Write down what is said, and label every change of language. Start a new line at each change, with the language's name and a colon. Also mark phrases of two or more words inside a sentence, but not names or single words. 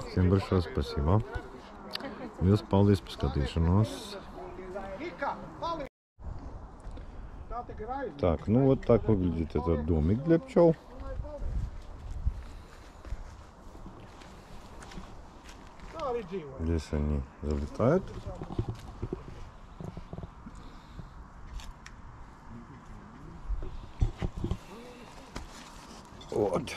Russian: Всем большое спасибо.
Latvian: Jūs paldies par skatīšanos.
Russian: Так, ну вот так выглядит этот домик для пчел. Здесь они залетают. Вот.